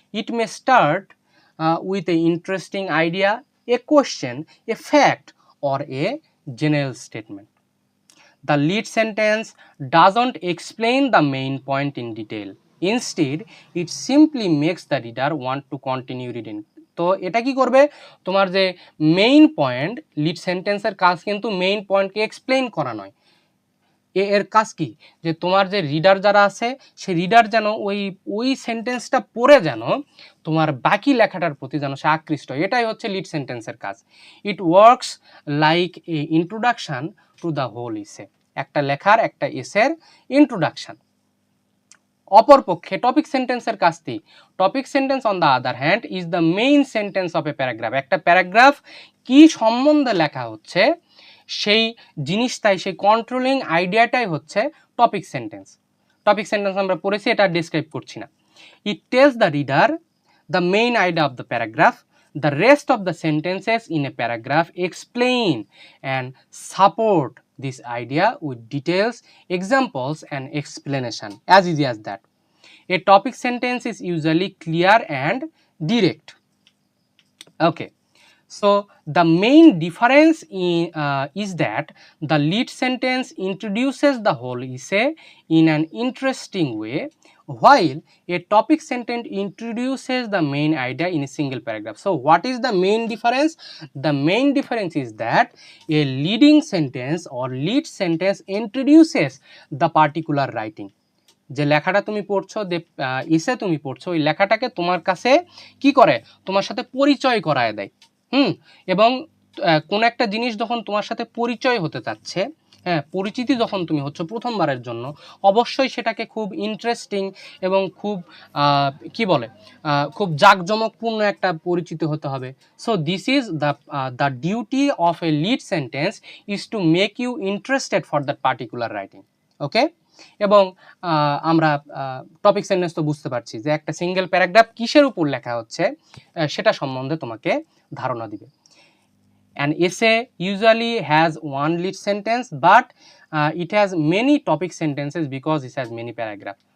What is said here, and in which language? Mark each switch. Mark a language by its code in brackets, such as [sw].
[en] It may start with a interesting idea, a question, a fact or a general statement. The lead sentence doesn't explain the main point in detail. Instead, it simply makes the reader want to continue reading. [bn] তো এটা কি করবে, তোমার যে main point, lead সেন্টেন্সের কাজ কিন্তু main পয়েন্টকে explain করা নয়। এর কাজ কি, যে তোমার যে রিডার যারা আছে সে রিডার যেন ওই সেন্টেন্সটা পড়ে যেন তোমার বাকি লেখাটার প্রতি যেন সে আকৃষ্ট হয়, এটাই হচ্ছে লিড সেন্টেন্সের কাজ। [en] it works like a introduction to the whole essay, [bn] একটা লেখার, একটা এসের ইন্ট্রোডাকশন। অপরপক্ষে টপিক সেন্টেন্সের কাজ কি? [en] Topic sentence on the other hand is the main sentence of a paragraph. [bn] একটা প্যারাগ্রাফ কি সম্বন্ধে লেখা হচ্ছে সেই জিনিসটাই, সেই কন্ট্রোলিং আইডিয়াটাই হচ্ছে টপিক সেন্টেন্স। টপিক সেন্টেন্স আমরা পড়েছি, এটা ডিসক্রাইব করছি না। [en] It tells the reader the main idea of the paragraph. The rest of the sentences in a paragraph explain and support this idea with details, examples and explanation. As easy as that. A topic sentence is usually clear and direct. Okay, So the main difference is that the lead sentence introduces the whole essay in an interesting way, while a topic sentence introduces the main idea in a single paragraph. So what is the main difference? The main difference is that a leading sentence or lead sentence introduces the particular writing. [bn] যে লেখাটা তুমি পড়ছো, যে ইসে তুমি পড়ছো, ওই লেখাটাকে তোমার কাছে কি করে, তোমার সাথে পরিচয় করায় দেয়। এবং কোন একটা জিনিস যখন তোমার সাথে পরিচয় হতে চাচ্ছে, হ্যাঁ, পরিচিতি যখন তুমি হচ্ছে প্রথমবারের জন্য, অবশ্যই সেটাকে খুব ইন্টারেস্টিং এবং খুব কি বলে খুব জাঁকজমকপূর্ণ একটা পরিচিতি হতে হবে। [en] So this is the duty of a lead sentence is to make you interested for that particular writing. [bn] ওকে, এবং আমরা টপিক সেন্টেন্স তো বুঝতে পারছি যে একটা সিঙ্গেল প্যারাগ্রাফ কিসের উপর লেখা হচ্ছে সেটা সম্বন্ধে তোমাকে ধারণা দিবে। [en] An essay usually has one lead sentence, but it has many topic sentences because it has many paragraphs.